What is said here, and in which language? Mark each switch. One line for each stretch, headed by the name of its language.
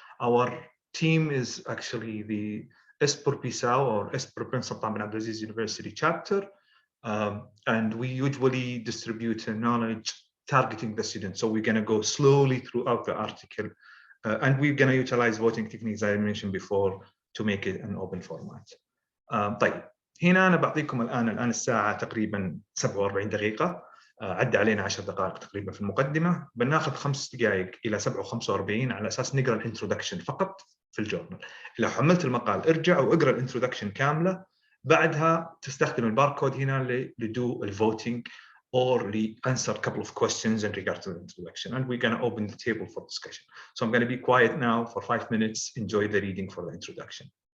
English: Our team is actually the Espor Pisau or Espor Prince Sultan bin Abdulaziz University chapter, and we usually distribute knowledge targeting the students. So we're going to go slowly throughout the article, and we're going to utilize voting techniques I mentioned before to make it an open format.
Arabic: طيب هنا أنا بعطيكم الآن الساعة تقريبا 47 دقيقة، عدى علينا 10 دقائق تقريبا في المقدمة، بناخذ 5 دقائق إلى 7:45 على أساس نقرأ الانترودكشن فقط في الجورنال. لو حملت المقال ارجع واقرأ الانترودكشن كاملة، بعدها تستخدم الباركود هنا لدو الفوتينج
English: or answer a couple of questions in regard to the introduction, and we're going to open the table for discussion. So I'm going to be quiet now for 5 minutes. Enjoy the reading for the introduction.